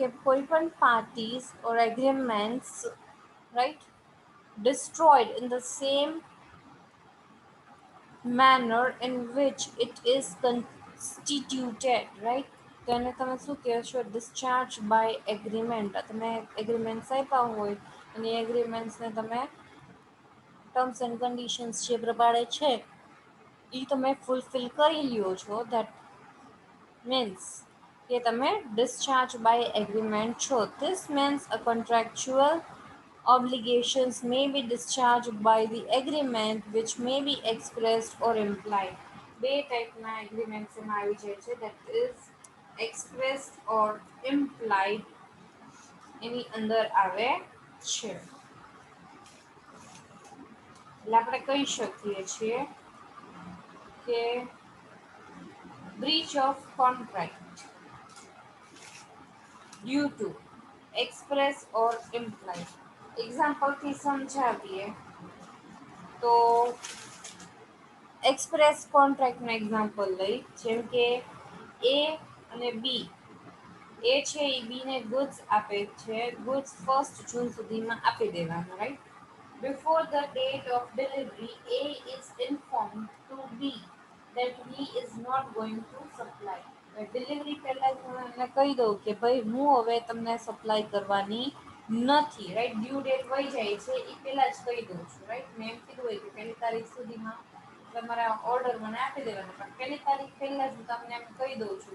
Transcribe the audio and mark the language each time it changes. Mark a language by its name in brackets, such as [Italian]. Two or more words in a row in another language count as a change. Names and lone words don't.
[Gujarati] કોઈ પણ [English] parties or agreements right destroyed in the same manner in which it is constituted right [Gujarati] તો એને તમે શું કહેશો [English] discharge by agreement [Gujarati] તમે એગ્રીમેન્ટ્સ આપ્યા હોય અને એગ્રીમેન્ટ્સને તમે ટર્મ્સ [English] and conditions [Gujarati] જે પ્રમાણે છે એ તમે ફૂલફિલ કરી લ્યો છો [English] that means [Gujarati] કે તમે [English] discharge by agreement છો this means a contractual obligations may be discharged by the agreement which may be expressed or implied [Gujarati] બે ટાઈપના એગ્રીમેન્ટ્સ એમાં આવી જાય છે [English] that is expressed or implied [Gujarati] એની અંદર આવે છે એટલે આપણે કહી શકીએ છીએ કે [English] breach of contract due to express or implied [Gujarati] એક્ઝામ્પલથી સમજાવીએ તો એક્સપ્રેસ કોન્ટ્રાક્ટનું એક્ઝામ્પલ લઈ જેમ કે એ અને બી એ છે એ બીને ગુડ્સ આપે છે ગુડ્સ 1 જૂન સુધીમાં આપી દેવાના રાઈટ [English] before the date of delivery A is informed to B that he is not going to supply [Gujarati] ડિલિવરી પહેલા જ હું એમને કહી દઉં કે ભાઈ હું હવે તમને સપ્લાય કરવાની નથી રાઈટ [English] due date [Gujarati] વહી જાય છે એ પહેલા જ કહી દઉં છું રાઈટ મેં એમ કીધું હોય કે પહેલી તારીખ સુધીમાં તમારા ઓર્ડર મને આપી દેવાનો પણ પહેલી તારીખ પહેલા જ હું તમને એમ કહી દઉં છું